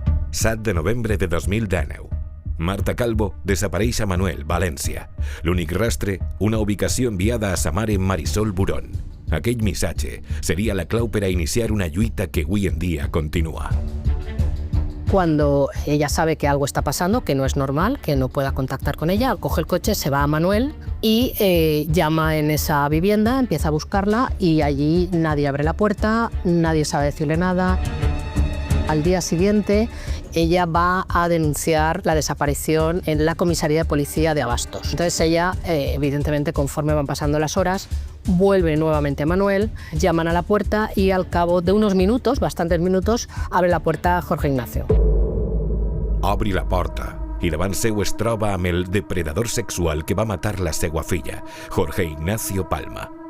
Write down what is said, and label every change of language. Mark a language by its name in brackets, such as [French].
[Catalan] 7 de novembre de 2019. Marta Calvo desapareix a Manuel, València. L'únic rastre, una ubicació enviada a sa mare Marisol Burón. Aquell missatge seria la clau per a iniciar una lluita que avui en dia continua. [Spanish] Cuando ella sabe que algo está pasando, que no es normal, que no pueda contactar con ella, coge el coche, se va a Manuel y llama en esa vivienda, empieza a buscarla y allí nadie abre la puerta, nadie sabe decirle nada. Al día siguiente, ella va a denunciar la desaparición en la comisaría de policía de Abastos. Entonces ella, evidentemente, conforme van pasando las horas, vuelve nuevamente a Manuel, llaman a la puerta y al cabo de unos minutos, bastantes minutos, abre la puerta Jorge Ignacio. [Catalan] Obri la porta i davant seu es troba amb el depredador sexual que va matar la seva filla, Jorge Ignacio Palma.